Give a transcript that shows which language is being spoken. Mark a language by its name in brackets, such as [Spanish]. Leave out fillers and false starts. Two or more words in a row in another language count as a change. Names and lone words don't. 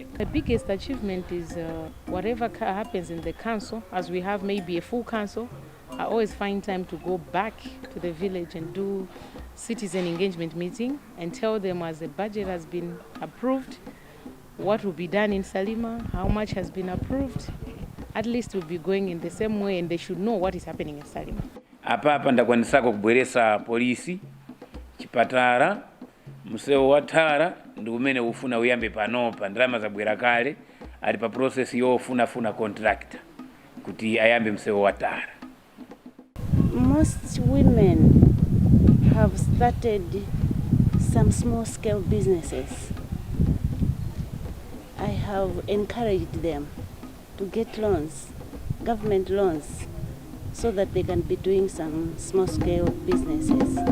[English] The biggest achievement is whatever happens in the council, as we have maybe a full council, I always find time to go back to the village and do citizen engagement meeting and tell them, as the budget has been approved, what will be done in Salima, how much has been approved. At least we'll be going in the same way, and they should know what is happening in Salima. [Nyanja] Apa ndakwanisako kubweresa polisi, chipatala, msewu wa tara, ndi kumene ufuna uyambe panopa, ndalama zabwera kale, ali pa process yofuna contractor kuti ayambe msewu wa tara. [English] Most women have started some small-scale businesses. I have encouraged them to get loans, government loans, so that they can be doing some small-scale businesses.